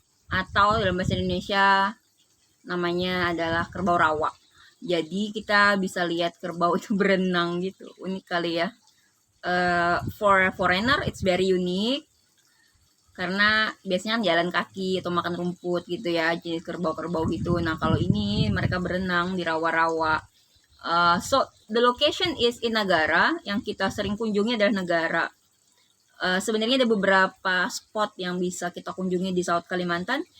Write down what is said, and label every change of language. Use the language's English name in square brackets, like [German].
[Indonesian] Atau dalam bahasa Indonesia namanya adalah kerbau rawa. Jadi kita bisa lihat kerbau itu berenang gitu. Unik kali ya. [English] For a foreigner, it's very unique. [Indonesian] Karena biasanya jalan kaki atau makan rumput gitu ya, jenis kerbau-kerbau gitu. Nah, kalau ini mereka berenang di rawa-rawa. [English] So the location is in Nagara. [Indonesian] Yang kita sering kunjungi adalah Nagara. Sebenarnya ada beberapa spot yang bisa kita kunjungi di South Kalimantan.